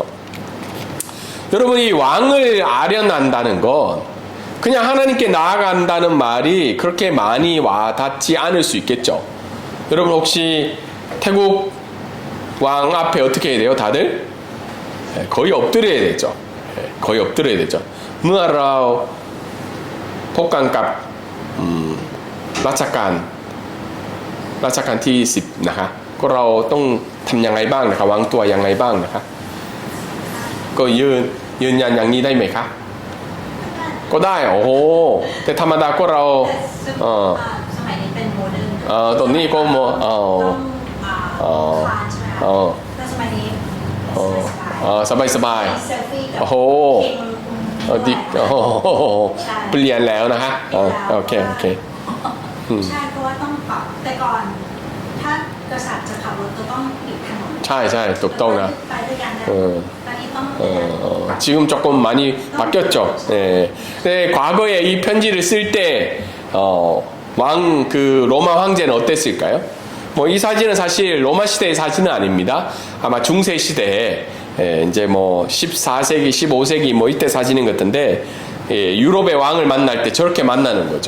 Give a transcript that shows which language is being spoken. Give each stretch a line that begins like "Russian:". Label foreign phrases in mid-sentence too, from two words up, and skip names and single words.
Korean: 여러분, 이 왕을 아련한다는 건 그냥 하나님께 나아간다는 말이 그렇게 많이 와닿지 않을 수 있겠죠. 여러분, 혹시 태국 왕 앞에 어떻게 해야 돼요? 다들? 거의 엎드려야 되죠. 거의 엎드려야 되죠. 무아라오 독감값
Thai: ราชการที่ 10 นะคะก็เราต้องทำยังไงบ้างนะคะวางตัวยังไงบ้างนะคะก็ยืนยันอย่างนี้ได้ไหมคะก็ได้โอ้โหแต่ธรรมดาก็เรา สมัยนี้เป็นโมเดิร์น ตอนนี้ก็ ต้องคลานใช่ไหมคะแต่สมัยนี้ สบาย เซลฟี่กับ โอ้โหดิโอ้โหเปลี่ยนแล้วนะฮะโอเค ใช่เพราะว่าต้องปรับแต่ก่อนถ้ากษัตริย์จะขับรถก็ต้องปิดถนน ใช่ถูกต้องนะ ไปด้วยกันนะตอนนี้ต้อง
Korean: 지금 조금 많이 바뀌었죠. 예. 근데 과거에 이 편지를 쓸 때 왕 그 로마 황제는 어땠을까요? 뭐 이 사진은 사실 로마 시대의 사진은 아닙니다. 아마 중세 시대에 이제 뭐 14세기, 15세기 뭐 이때 사진인 것 같은데 유럽의 왕을 만날 때 저렇게 만나는 거죠.